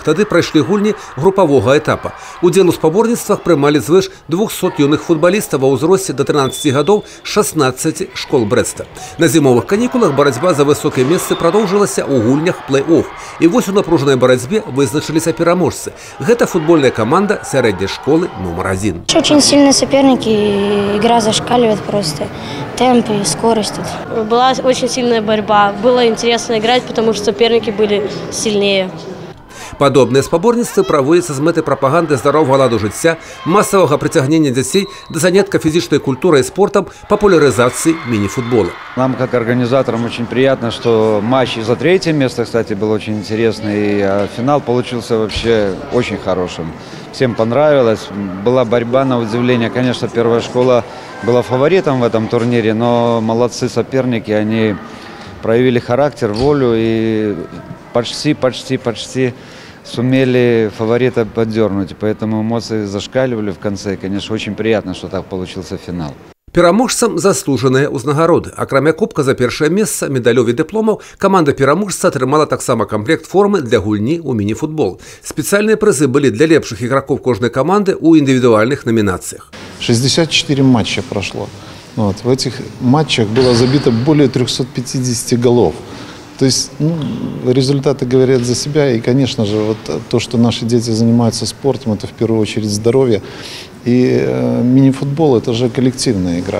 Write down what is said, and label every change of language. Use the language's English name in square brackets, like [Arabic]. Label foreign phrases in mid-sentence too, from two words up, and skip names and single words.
[Belarusian] Тады прайшлі гульні групавога этапа. Удзел у спаборніцтвах прымалі звыш 200 юных футбалістаў ва ўзросце да 13 гадоў 16 школ Брэста. На зімовых канікулах барацьба за высокія месцы прадоўжылася ў гульнях плэй-офф. І вось у напружанай барацьбе вызначыліся пераможцы. Гэта футбольная каманда сярэдняй школы нумар 1. [Russian] Очень сильный соперник, и игра зашкаливает просто. Темп и скорость тут. Была очень сильная борьба. Было интересно играть, потому что соперники были сильнее. [Belarusian] Падобныя спаборніцтвы праводзяцца з мэтай прапаганды здаровага ладу жыцця, масавага прыцягнення дзяцей да занятка фізічнай культурай и спортом, [Russian] популяризации мини-футбола. Нам, как организаторам, очень приятно, что матч за третье место, кстати, был очень интересный, а финал получился вообще очень хорошим. Всем понравилось, была борьба на удивление. Конечно, первая школа была фаворитом в этом турнире, но молодцы соперники, они проявили характер, волю и почти сумели фаворита поддернуть. Поэтому эмоции зашкаливали в конце. Конечно, очень приятно, что так получился финал. [Belarusian] Пераможцам заслужаныя ўзнагароды. Акрамя кубка за першае месца, медалёў і дыпломаў, каманда пераможца атрымала таксама комплект формы для гульні ў міні-футбол. Спецыяльныя прызы былі для лепшых ігракоў кожнай каманды ў індывідуальных номинациях. [Russian] 64 матча прошло. В этих матчах было забито более 350 голов. То есть результаты говорят за себя. И, конечно же, вот то, что наши дети занимаются спортом, это в первую очередь здоровье. И мини-футбол – это же коллективная игра.